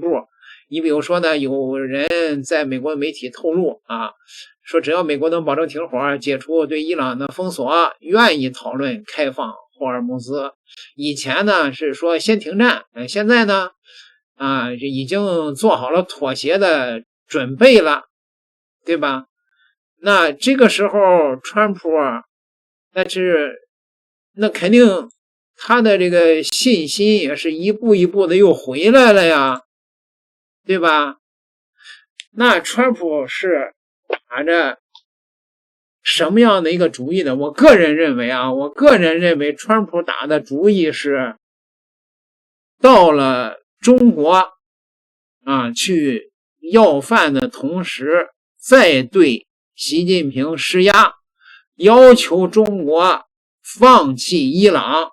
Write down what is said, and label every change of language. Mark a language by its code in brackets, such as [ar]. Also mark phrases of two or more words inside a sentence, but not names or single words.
[zh] 你比如說呢，有人在美國媒體透露啊，說只要美國能保證停火，解除對伊朗的封鎖，願意討論開放霍爾木茲。以前呢是說先停戰，現在呢啊，這已經做好了妥協的準備了，對吧？那這個時候川普那肯定他的這個信心也是一步一步的又回來了呀，對吧？那川普是打着什麼樣的一個主意呢？我個人認為川普打的主意是到了中國啊，去要飯的同時，再對習近平施壓，要求中國放棄伊朗。